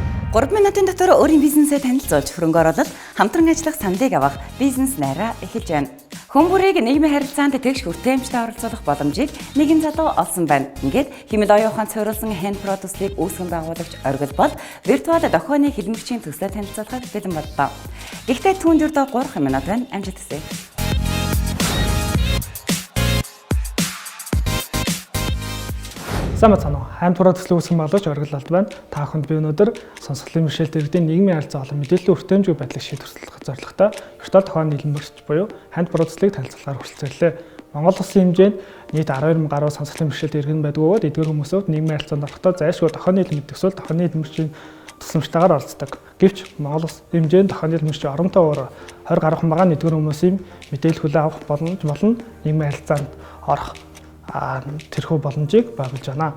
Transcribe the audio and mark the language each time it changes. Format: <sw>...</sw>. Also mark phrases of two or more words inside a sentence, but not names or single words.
<mn>3 минутын дотор өөрийн бизнесээ танилцуулж хөрөнгө оруулалт, хамтран ажиллах саналыг авах бизнес найраа эхэлж байна. Хүн бүрийг нийгмийн харилцаанд тэгш хүртээмжтэй оролцуулах боломжийг нэгэн залуу олсон байна. Ингээд хэмэл оюун ухаанд суурилсан hand product-ыг үүсгэн байгуулагч Оргил бол виртуал дохионы хэлмэрчийн төслөө танилцуулахад бэлэн боллоо. Гэхдээ түүнд ердөө 3 минут байна. Амжилт хүсье. Сайн байна уу? Hand product үүсгэн байгуулагч Оргил алд байна. Та бүхэнд би өнөөдөр сонсголын бэрхшээлт иргэдийн нийгмийн харилцаа болон мэдээллийн хүртээмжгүй байдлыг шийдвэрлэх зорилготой виртуал дохионы хэлмэрч буюу hand product-ыг танилцуулахаар хүрэлцэрлээ. Монгол улсын хэмжээнд нийт 12,000 гаруй сонсголын бэрхшээлт иргэн байдаг бөгөөд эдгээр хүмүүсүүд нийгмийн харилцаанд орохдоо зайлшгүй дохионы хэлмэрч төсөөл дохионы хэлмэрчийн тусламжтайгаар оролцдог. Гэвч Монгол улсын хэмжээнд дохионы хэлмэрчийн оронтой уур 20 гаруй хүн байгаа эдгээр хүмүүсийн мэдээлэл хүлээн авах боломж болон нийгмийн харилцаанд орох тэрхүү боломжийг байгуулж байна.</mn>